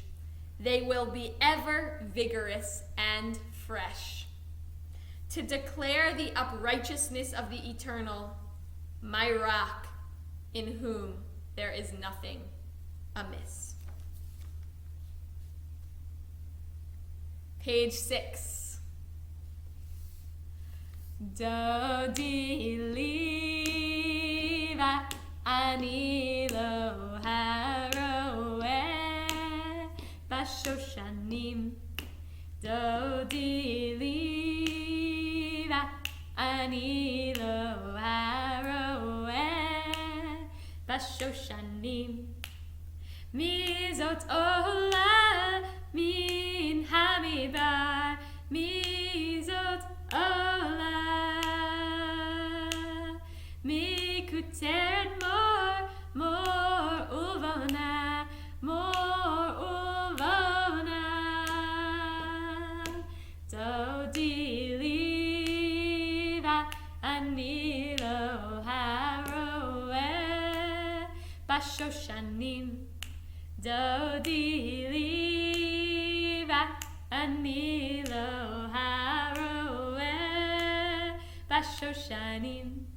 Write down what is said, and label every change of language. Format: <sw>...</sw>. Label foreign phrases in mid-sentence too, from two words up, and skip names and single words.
<en>They will be ever vigorous and fresh. To declare the uprightness of the Eternal, my rock, in whom there is nothing amiss. Page 6.</en> <he>דודי לי ואני לו הרועה בשושנים. דודי לי ואני לו הרועה בשושנים. מי זאת עולה מן המדבר, מי זאת עולה מקוטרת מור ולבונה, מור ולבונה. דודי לי ואני לו הרועה בשושנים. דודי לי ואני לו הרועה בשושנים.</he>